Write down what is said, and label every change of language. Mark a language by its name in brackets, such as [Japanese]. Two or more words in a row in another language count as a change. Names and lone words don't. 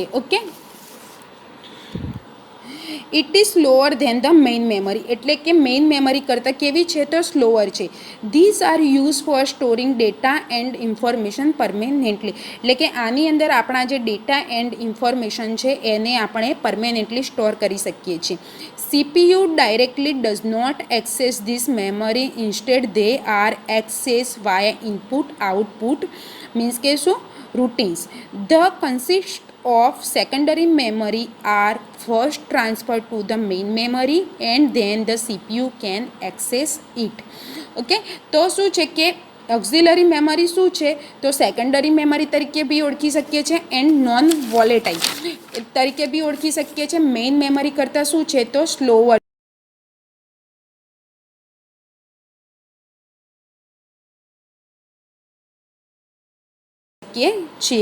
[English] Okay, it is slower than the main memory [Gujarati] એટલે કે [English] main memory [Gujarati] કરતાં કેવી છે તો સ્લોઅર છે. [English] This are use for storing data and information permanently [Gujarati] એટલે કે આની અંદર આપણા જે [English] data and information [Gujarati] છે એને આપણે પરમેનન્ટલી સ્ટોર કરી શકીએ છીએ. [English] CPU directly does not access this memory, instead they are accessed via input output means [Gujarati] કે શું [English] routines. The consist of secondary memory are first transferred to the main memory and then the CPU can access it. [Gujarati] Okay, તો શું છે કે [English] auxiliary memory [Gujarati] શું છે તો [English] secondary memory [Gujarati] તરીકે બી ઓળખી શકીએ છીએ એન્ડ [English] non volatile [Gujarati] તરીકે બી ઓળખી શકીએ છીએ. [English] main memory [Gujarati] કરતાં શું છે તો સ્લોઅર છીએ.